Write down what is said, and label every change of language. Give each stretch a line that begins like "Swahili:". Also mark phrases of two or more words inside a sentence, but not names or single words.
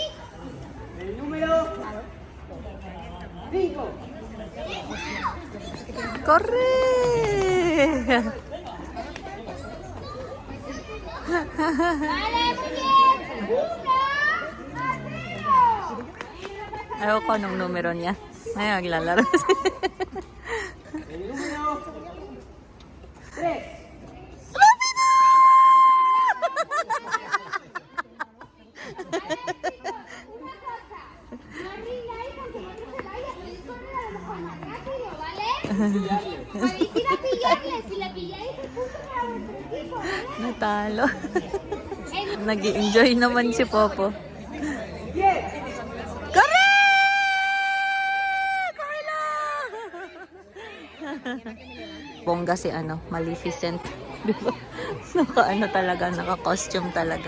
Spanish: El número 5. ¡Corre! Vale, muy bien. 1.
Filipino: Ayaw ko anong numero niya. Ay, maglalaro.
Spanish: El número 3. Podéis ir a pillarle, si la pilláis, se puso a vuestro equipo, ¿vale?
Filipino: Natalo. Nag-i-enjoy naman si Popo. Corre! Corre lang! Bongga si Maleficent. Diba? Talaga, naka-costume talaga.